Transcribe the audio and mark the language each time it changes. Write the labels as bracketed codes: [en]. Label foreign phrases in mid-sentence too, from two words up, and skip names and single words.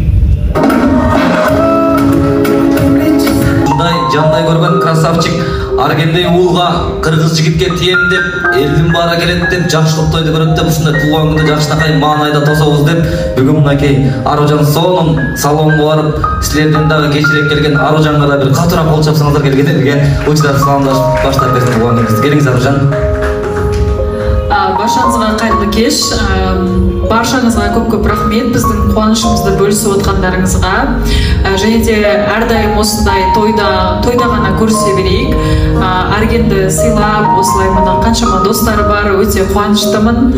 [ky] Ушундай жандай көргөн красавчик Аргендей уулга кыргыз жигитке тием деп, элдин баары келет деп, жакшылык тойду көрөт деп, ушундай туулган күндө жакшынакай маанайда тособуз деп, бүгүн мынакей Аружан сонун салонго барып, силерден дагы кечирээк келген Аружанга да бир катуураак кол чапсаңыздар келгендерге учурда саламдашып баштап берсин туулган. Келиңиз Аружан. [kk] Баршаңызға қайырлы кеш. Баршаңызға көп рахмет біздің қуанышымызды бөлісіп отқандарыңызға. Және де әрдайым осындай тойда ғана көрісе берейік. Аргенді сыйлап, осылай мына қаншама достары бар, өте қуаныштымын.